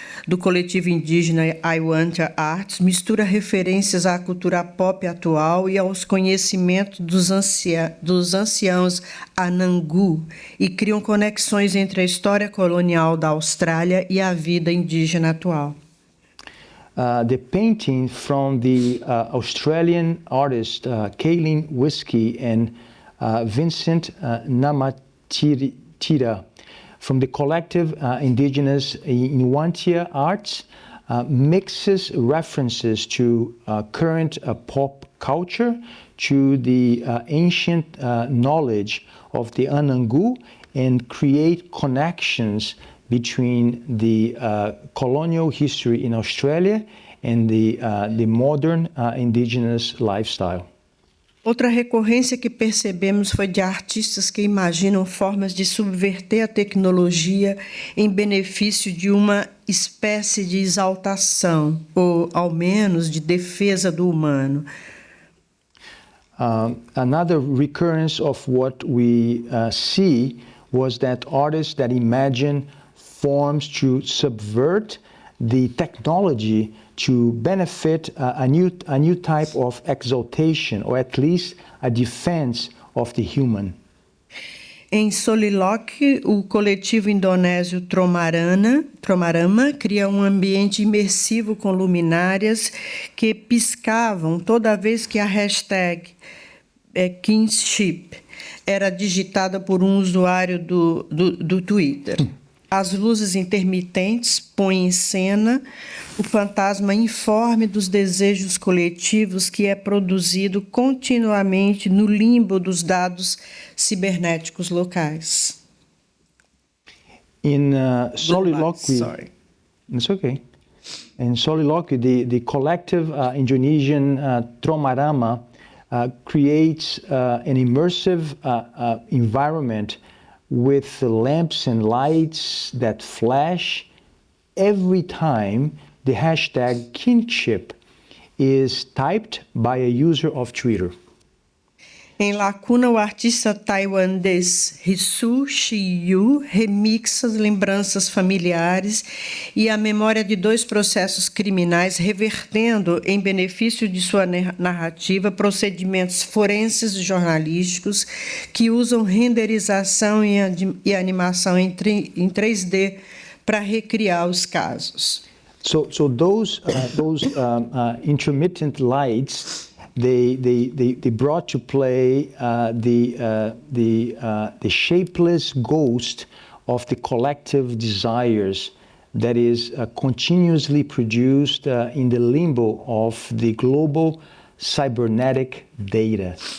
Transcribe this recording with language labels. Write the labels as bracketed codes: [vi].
[pt] do coletivo indígena I Want Arts, mistura referências à cultura pop atual e aos conhecimentos dos anciãos Anangu e criam conexões entre a história colonial da Austrália e a vida indígena atual. [en] The painting from the Australian artist Kaylin Whiskey and Vincent Namatira from the collective indigenous Inwantia Arts mixes references to current pop culture, to the ancient knowledge of the Anangu, and create connections between the colonial history in Australia and the modern indigenous lifestyle. [pt] Outra recorrência que percebemos foi de artistas que imaginam formas de subverter a tecnologia em benefício de uma espécie de exaltação, ou ao menos de defesa do humano. [en] Another recurrence of what we see was that artists that imagine forms to subvert the technology to benefit a new type of exaltation, or at least a defense of the human. [pt] Em Soliloquy, o coletivo indonésio Tromarama cria um ambiente imersivo com luminárias que piscavam toda vez que a hashtag kinship era digitada por um usuário do Twitter. As luzes intermitentes põem em cena o fantasma informe dos desejos coletivos que é produzido continuamente no limbo dos dados cibernéticos locais. [en] In Soliloquy, Sorry. it's okay. In Soliloquy, the collective Indonesian Tromarama creates an immersive environment with lamps and lights that flash every time the hashtag kinship is typed by a user of Twitter. [pt] Em Lacuna, o artista taiwanês Risu Shiyu remixa as lembranças familiares e a memória de dois processos criminais, revertendo, em benefício de sua narrativa, procedimentos forenses e jornalísticos que usam renderização e animação em 3D para recriar os casos. [en] So those intermittent lights, they brought to play the shapeless ghost of the collective desires that is continuously produced in the limbo of the global cybernetic data.